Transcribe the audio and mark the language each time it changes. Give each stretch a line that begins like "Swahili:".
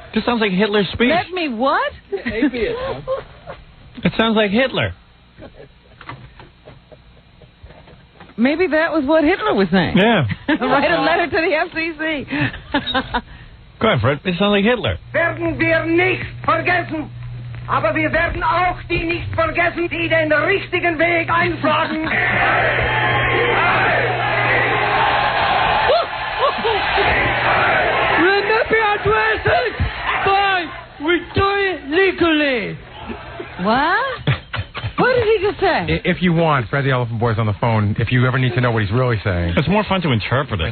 English: This sounds like Hitler's speech. Let me what? It sounds like Hitler. Maybe that was what Hitler was saying. Yeah. Write a letter to the FCC. Go ahead, Fred. It sounds like Hitler.
German: Werden wir nicht vergessen. Aber wir werden auch die nicht vergessen, die den richtigen Weg einschlagen.
English: Let me address it by we do it legally. What? What did he just say? If you want, Fred the Elephant Boy's on the phone. If you ever need to know what he's really saying. It's more fun to interpret it.